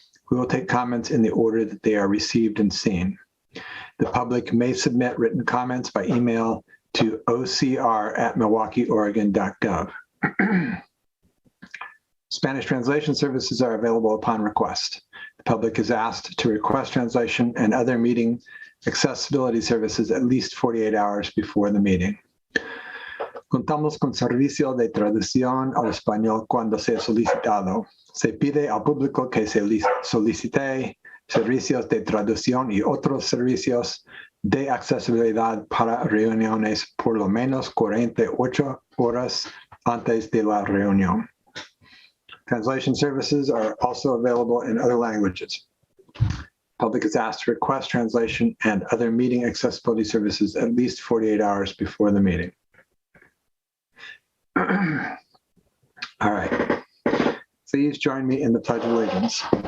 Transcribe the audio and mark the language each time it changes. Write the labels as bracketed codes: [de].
[en] We will take comments in the order that they are received and seen. The public may submit written comments by email to ocr@milwaukieoregon.gov. Spanish translation services are available upon request. The public is asked to request translation and other meeting accessibility services at least 48 hours before the meeting. [es] Contamos con servicio de traducción al español cuando sea solicitado. Se pide al público que se solicite servicios de traducción y otros servicios de accesibilidad para reuniones por lo menos 48 horas antes de la reunión. [en] Translation services are also available in other languages. Public is asked to request translation and other meeting accessibility services at least 48 hours before the meeting. All right. Please join me in the Pledge of Allegiance.